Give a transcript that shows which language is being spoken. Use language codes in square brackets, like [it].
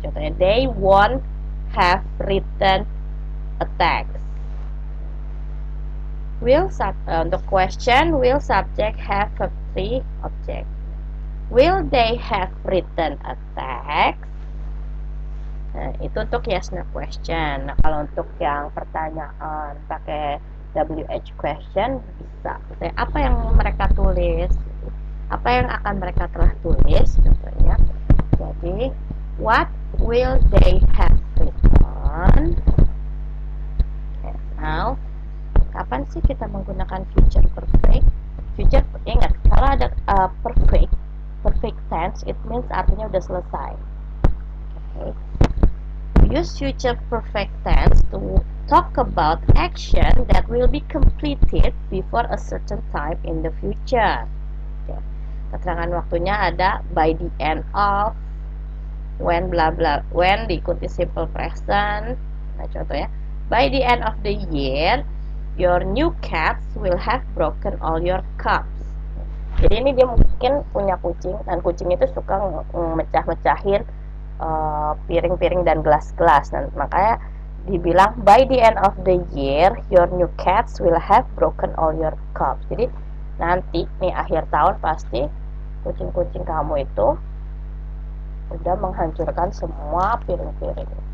[id] Contohnya, [en] they won't have written a text. [id] Untuk [en] question, will subject have verb 3 object? Will they have written a text? [id] Nah, itu untuk yes no question. Nah, kalau untuk yang pertanyaan pakai WH question bisa. Kayak apa yang mereka tulis? Apa yang akan mereka telah tulis? Contohnya. Jadi, [en] what will they have written? Okay, now, [id] kapan sih kita menggunakan future perfect? Future, ingat, kalau ada perfect tense, [en] it means [id] artinya udah selesai. Okay. [en] Use future perfect tense to talk about action that will be completed before a certain time in the future. Okay. [id] Keterangan waktunya ada [en] by the end of, when bla bla, when [id] diikuti simple present. Nah, contohnya, [en] by the end of the year, your new cats will have broken all your cups. [id] Jadi ini dia mungkin punya kucing, dan kucing itu suka mecah-mecahin piring-piring dan gelas-gelas. Dan makanya dibilang [en] by the end of the year your new cats will have broken all your cups. [id] Jadi nanti nih akhir tahun pasti kucing-kucing kamu itu udah menghancurkan semua piring-piring.